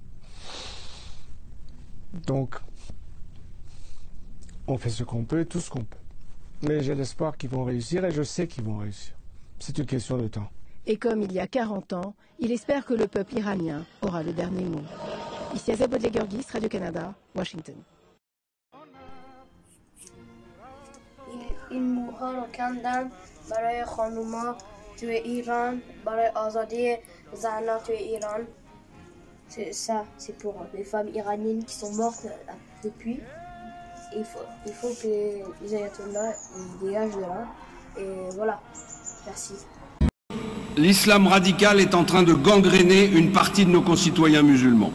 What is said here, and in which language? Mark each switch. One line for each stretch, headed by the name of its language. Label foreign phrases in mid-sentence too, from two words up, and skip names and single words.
French: Donc, on fait ce qu'on peut, tout ce qu'on peut. Mais j'ai l'espoir qu'ils vont réussir et je sais qu'ils vont réussir. C'est une question de temps. Et comme il y a 40 ans, il espère que le peuple iranien aura le dernier mot. Ici Azeb Odlegurgis, Radio-Canada, Washington.
Persian: این موها رو کندن برای خانوما توی ایران برای آزادی زنان توی ایران.
French: C'est ça, c'est pour les femmes iraniennes qui sont mortes depuis. Il faut que les ayatollahs dégagent de là. Et voilà. Merci. L'islam radical est en train de gangréner une partie de nos concitoyens musulmans.